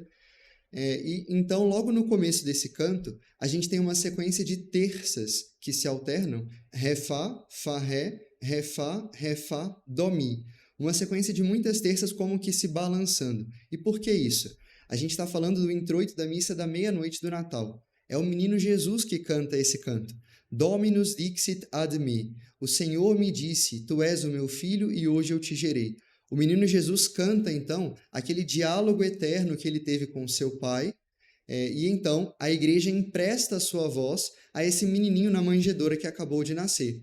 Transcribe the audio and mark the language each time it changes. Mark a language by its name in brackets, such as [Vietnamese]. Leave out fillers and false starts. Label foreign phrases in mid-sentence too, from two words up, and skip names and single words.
[Portuguese] E então, logo no começo desse canto, a gente tem uma sequência de terças que se alternam, Ré, Fá, Fá, Ré, Fá, Dó, Mi. Uma sequência de muitas terças como que se balançando. E por que isso? A gente está falando do introito da missa da meia-noite do Natal. É o menino Jesus que canta esse canto. [Latin] Dominus dixit ad me. [Portuguese] O Senhor me disse, tu és o meu filho e hoje eu te gerei. O menino Jesus canta, então, aquele diálogo eterno que ele teve com seu pai, e então a Igreja empresta a sua voz a esse menininho na manjedoura que acabou de nascer.